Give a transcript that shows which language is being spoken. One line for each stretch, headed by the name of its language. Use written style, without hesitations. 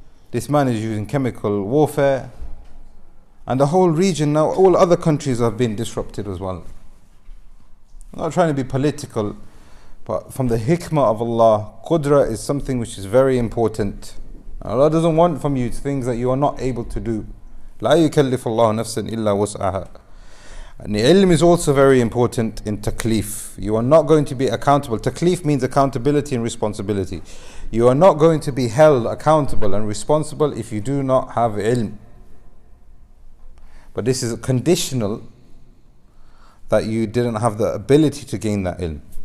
English: This man is using chemical warfare, and the whole region now, all other countries have been disrupted as well. I'm not trying to be political, but from the hikmah of Allah, qudra is something which is very important. Allah doesn't want from you things that you are not able to do.
Arabic: لا يكلف الله نفسا إلا وسعها.
English: And the ilm is also very important in takleef. You are not going to be accountable. Takleef means accountability and responsibility. You are not going to be held accountable and responsible if you do not have ilm. But this is conditional that you didn't have the ability to gain that ilm.